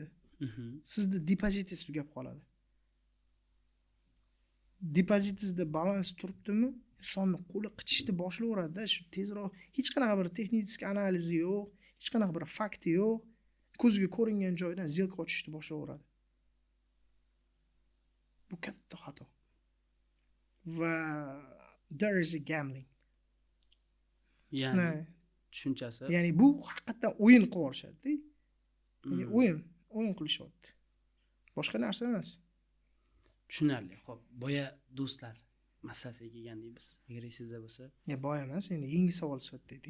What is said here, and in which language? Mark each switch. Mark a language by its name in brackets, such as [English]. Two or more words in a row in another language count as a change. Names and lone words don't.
[Uzbek] Sizda depozitingiz tugab qoladi. Depozitingizda balans turibdimi, insonni qo'li qichishni boshlayveradi-da, shu tezroq hech qanaqa bir texnik analizi yo'q, hech qanaqa bir fakti yo'q, ko'zga ko'ringan joydan сделка ochishni boshlayveradi. Bu katta xato. Va [English] there is a gambling. [Uzbek] Ya'ni tushunchasi. Ya'ni bu haqiqatan o'yin qilib olishadi-da. Ya'ni o'yin qilishyapti. Boshqa narsa emas. Tushunarli. Xo'p, boya do'stlar masalasiga kelgandik biz. Agar esingizda bo'lsa, Boya emas, endi yangi savol sifatida ayting.